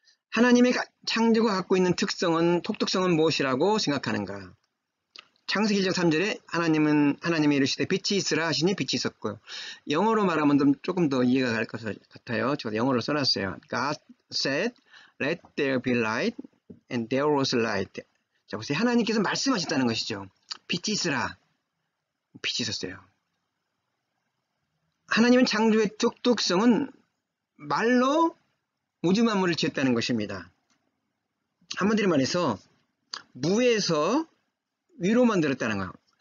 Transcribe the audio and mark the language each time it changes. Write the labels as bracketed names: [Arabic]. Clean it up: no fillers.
[Korean] 하나님의 창조가 갖고 있는 독특성은 무엇이라고 생각하는가? 창세기 1장 3절에 하나님이 이르시되 빛이 있으라 하시니 빛이 있었고요. 영어로 말하면 조금 더 이해가 갈 것 같아요. 제가 영어로 써놨어요. [English] God said, let there be light, and there was light. [Korean] 자, 보세요. 하나님께서 말씀하셨다는 것이죠. 빛이 있으라. 빛이 있었어요. 하나님은 창조의 독특성은 말로 우주 만물을 지었다는 것입니다. 한마디로 말해서 무에서 위로 만들었다는 거예요.